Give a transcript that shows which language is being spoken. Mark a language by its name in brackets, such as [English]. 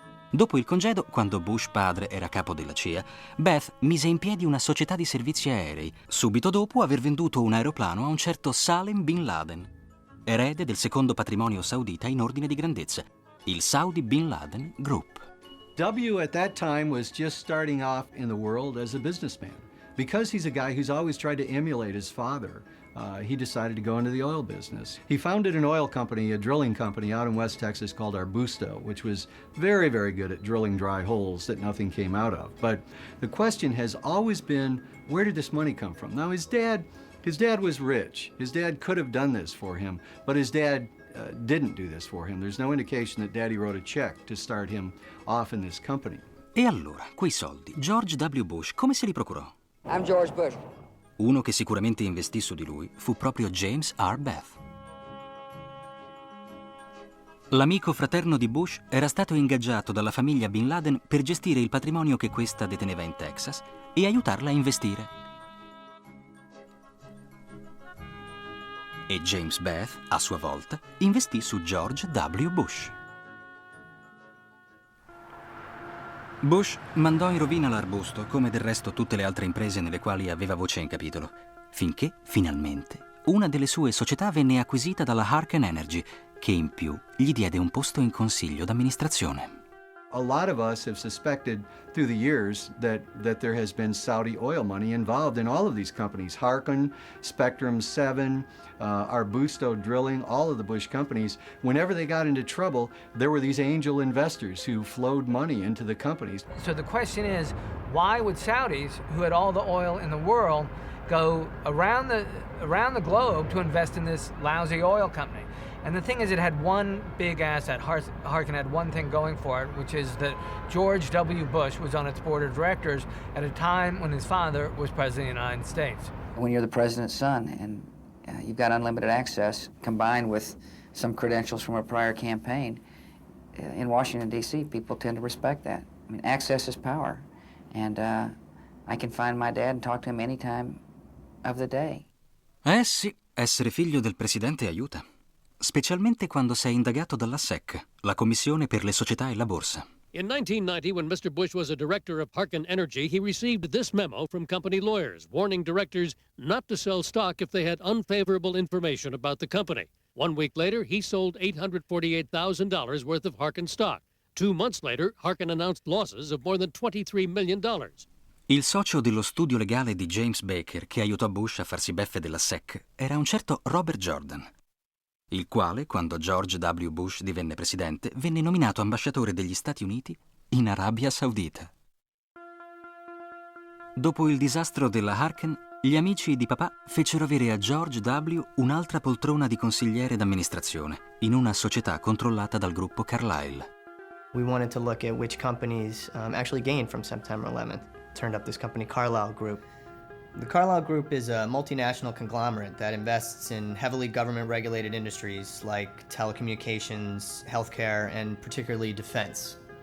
[Italian] Dopo il congedo, quando Bush padre era capo della CIA, Beth mise in piedi una società di servizi aerei, subito dopo aver venduto un aeroplano a un certo Salem Bin Laden, erede del secondo patrimonio saudita in ordine di grandezza, il Saudi Bin Laden Group. [English] W at that time was just starting off in the world as a businessman. Because he's a guy who's always tried to emulate his father, he decided to go into the oil business. He founded an oil company, a drilling company out in West Texas called Arbusto, which was very, very good at drilling dry holes that nothing came out of. But the question has always been, where did this money come from? Now, his dad was rich. His dad could have done this for him, but his dad didn't do this for him. There's no indication that Daddy wrote a check to start him off in this company. [Italian] E allora, quei soldi, George W. Bush come se li procurò? [English] I'm George Bush. [Italian] Uno che sicuramente investì su di lui fu proprio James R. Beth. L'amico fraterno di Bush era stato ingaggiato dalla famiglia Bin Laden per gestire il patrimonio che questa deteneva in Texas e aiutarla a investire. E James Beth, a sua volta, investì su George W. Bush. Bush mandò in rovina l'Arbusto, come del resto tutte le altre imprese nelle quali aveva voce in capitolo, finché, finalmente, una delle sue società venne acquisita dalla Harken Energy, che in più gli diede un posto in consiglio d'amministrazione. [English] A lot of us have suspected through the years that there has been Saudi oil money involved in all of these companies. Harken, Spectrum 7, Arbusto Drilling, all of the Bush companies. Whenever they got into trouble, there were these angel investors who flowed money into the companies. So the question is, why would Saudis, who had all the oil in the world, go around the globe to invest in this lousy oil company? And the thing is, it had one big asset. Harken had one thing going for it, which is that George W. Bush was on its board of directors at a time when his father was president of the United States. When you're the president's son and you've got unlimited access combined with some credentials from a prior campaign, in Washington, D.C., people tend to respect that. I mean, access is power. And I can find my dad and talk to him any time of the day. [Italian] Sì, essere figlio del presidente aiuta. Specialmente quando sei indagato dalla SEC, la Commissione per le Società e la Borsa. [English] In 1990, when Mr. Bush was a director of Harken Energy, he received this memo from company lawyers, warning directors not to sell stock if they had unfavorable information about the company. 1 week later, he sold $848,000 worth of Harken stock. 2 months later, Harken announced losses of more than $23 million. [Italian] Il socio dello studio legale di James Baker, che aiutò Bush a farsi beffe della SEC, era un certo Robert Jordan, il quale, quando George W. Bush divenne presidente, venne nominato ambasciatore degli Stati Uniti in Arabia Saudita. Dopo il disastro della Harken, gli amici di papà fecero avere a George W. un'altra poltrona di consigliere d'amministrazione in una società controllata dal gruppo Carlyle. [English] We wanted to look at which companies actually gained from September 11th. Turned up this company, Carlyle Group. The Carlyle Group is a multinational conglomerate that invests in heavily government-regulated industries like telecommunications, healthcare, and particularly defense.